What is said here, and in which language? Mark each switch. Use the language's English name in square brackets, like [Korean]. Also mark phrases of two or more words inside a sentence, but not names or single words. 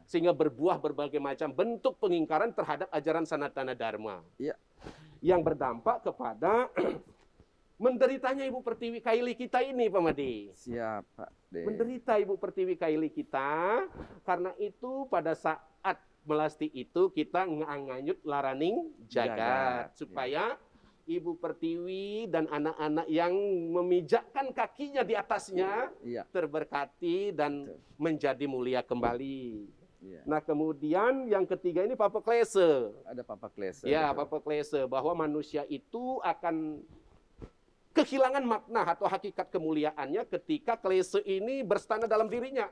[Indonesian] Sehingga berbuah berbagai macam bentuk pengingkaran terhadap ajaran Sanatana Dharma. Iya. Yang berdampak kepada menderitanya Ibu Pertiwi Kaili kita ini, Pak Made. Siap, Pak De. Menderita Ibu Pertiwi Kaili kita, karena itu pada saat melasti itu kita [Balinese] nganganyut laraning jagat. [Indonesian] Jagat, Supaya Ibu Pertiwi dan anak-anak yang memijakkan kakinya di atasnya Iya. terberkati dan Betul. menjadi mulia kembali. Iya. Nah kemudian yang ketiga ini Papa Klese. Ada Papa Klese. Ya, betul. Papa Klese, bahwa manusia itu akan kehilangan makna atau hakikat kemuliaannya ketika klese ini berstana dalam dirinya.